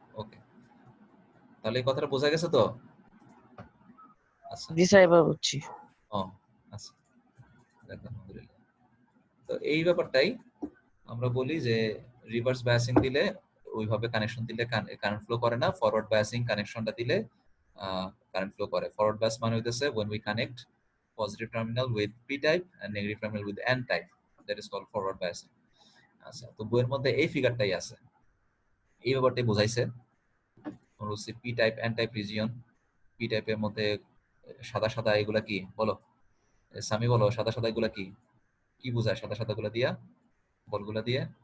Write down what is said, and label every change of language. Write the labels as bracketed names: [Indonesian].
[Bangla] ওকে, তাহলে এই কথাটা বোঝা গেছে তো? আচ্ছা। জি স্যার, এবার বুঝছি। ও আচ্ছা, যাক, আলহামদুলিল্লাহ। তো এই ব্যাপারটাই আমরা বলি যে রিভার্স বায়াসিং দিলে ওইভাবে কানেকশন দিলে কারেন্ট ফ্লো করে না, ফরওয়ার্ড বায়াসিং কানেকশনটা দিলে কারেন্ট ফ্লো করে। ফরওয়ার্ড বায়াস মানে হইতেছে [English] when we connect positive terminal with p type and negative terminal with n type, that is called forward biasing. [Bangla] আচ্ছা, তো বইয়ের মধ্যে এই ফিগারটাই আছে, এই ব্যাপারটাই বোঝাইছে। বলছি P type N type region, P টাইপের মধ্যে সাদা সাদা এগুলা কি বলো, সামি বলো, সাদা সাদা এগুলা কি, কি বোঝায় সাদা সাদা গুলা দিয়া, বলগুলা দিয়ে?